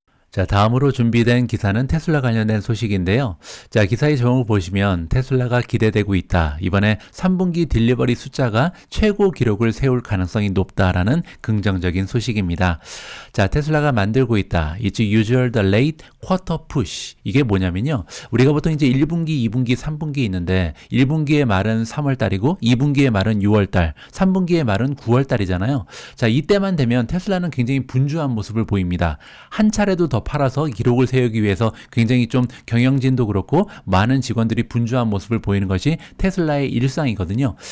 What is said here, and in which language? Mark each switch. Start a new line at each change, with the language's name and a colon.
Korean: 자, 다음으로 준비된 기사는 테슬라 관련된 소식인데요. 자, 기사의 제목을 보시면 테슬라가 기대되고 있다. 이번에 3분기 딜리버리 숫자가 최고 기록을 세울 가능성이 높다라는 긍정적인 소식입니다. 자, 테슬라가 만들고 있다.
English: It's usual the late quarter push.
Korean: 이게 뭐냐면요, 우리가 보통 이제 1분기, 2분기, 3분기 있는데 1분기의 말은 3월달이고 2분기의 말은 6월달, 3분기의 말은 9월달이잖아요. 자, 이때만 되면 테슬라는 굉장히 분주한 모습을 보입니다. 한 차례도 더 팔아서 기록을 세우기 위해서 굉장히 좀 경영진도 그렇고 많은 직원들이 분주한 모습을 보이는 것이 테슬라의 일상이거든요.